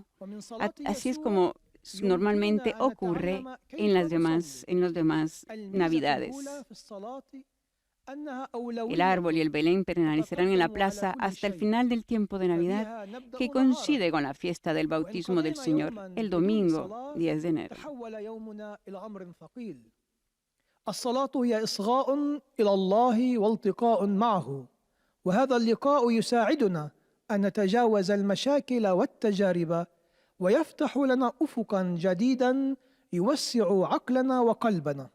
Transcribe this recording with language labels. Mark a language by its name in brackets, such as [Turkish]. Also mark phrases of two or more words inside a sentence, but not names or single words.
[Spanish] Así es como normalmente ocurre en las demás Navidades. El árbol y el Belén permanecerán en la plaza hasta el final del tiempo de Navidad, que coincide con la fiesta del bautismo del Señor, el domingo 10 de enero. [Arabic] الصلاة هي إصغاء إلى الله والتقاء معه، وهذا اللقاء يساعدنا أن نتجاوز المشاكل والتجارب ويفتح لنا أفقا جديدا يوسع عقلنا وقلبنا.